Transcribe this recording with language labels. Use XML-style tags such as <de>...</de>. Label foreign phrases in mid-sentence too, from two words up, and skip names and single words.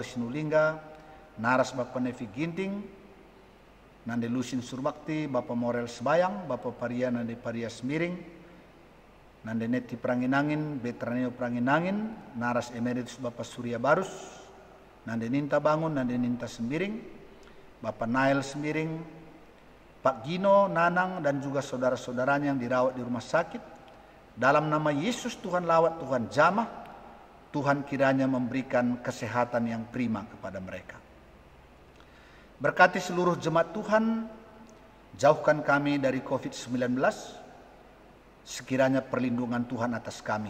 <id>Sinulingga, Naras Bapak Nevi Ginting, Nande Lusin Surbakti, Bapak Morel Sebayang, Bapak Paria Nande Paria Semiring, Nande Neti Pranginangin, Betraneo Pranginangin, Naras Emeritus Bapak Surya Barus, Nande Ninta Bangun, Nande Ninta Semiring, Bapak Nail Semiring, Pak Gino, Nanang, dan juga saudara-saudaranya yang dirawat di rumah sakit. Dalam nama Yesus Tuhan lawat, Tuhan jamah, Tuhan kiranya memberikan kesehatan yang prima kepada mereka. Berkati seluruh jemaat Tuhan, jauhkan kami dari COVID-19, sekiranya perlindungan Tuhan atas kami.</id>